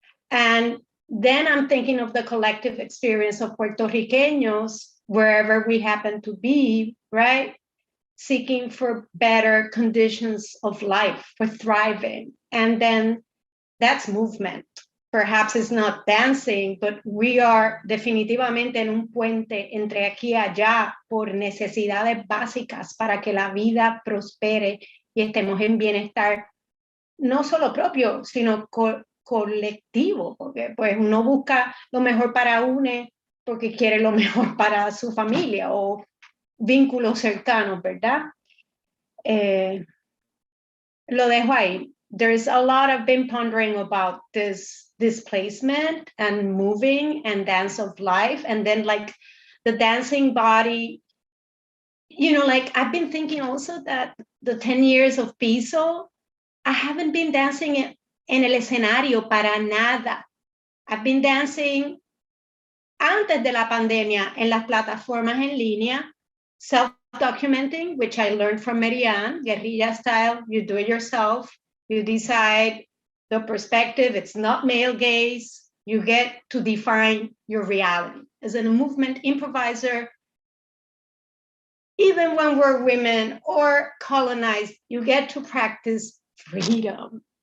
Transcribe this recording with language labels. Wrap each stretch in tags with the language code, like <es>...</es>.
<en>And then I'm thinking of the collective experience of Puerto Ricanos, wherever we happen to be, right? Seeking for better conditions of life, for thriving. And then that's movement. Perhaps it's not dancing, but we are</en> <es>definitivamente en un puente entre aquí y allá por necesidades básicas para que la vida prospere y estemos en bienestar, no solo propio, sino colectivo, porque pues uno busca lo mejor para uno porque quiere lo mejor para su familia o vínculos cercanos, ¿verdad? Lo dejo ahí.</es> <en>There's a lot I've been pondering about this displacement and moving and dance of life, and then like the dancing body, you know, like I've been thinking also that the 10 years of Piso, I haven't been dancing</en> <es>en el escenario para nada.</es> <en>I've been dancing</en> <es>antes de la pandemia en las plataformas en línea,</es> <en>self-documenting, which I learned from Marianne, guerrilla style. You do it yourself. You decide the perspective. It's not male gaze. You get to define your reality. As a movement improviser, even when we're women or colonized, you get to practice freedom.</en>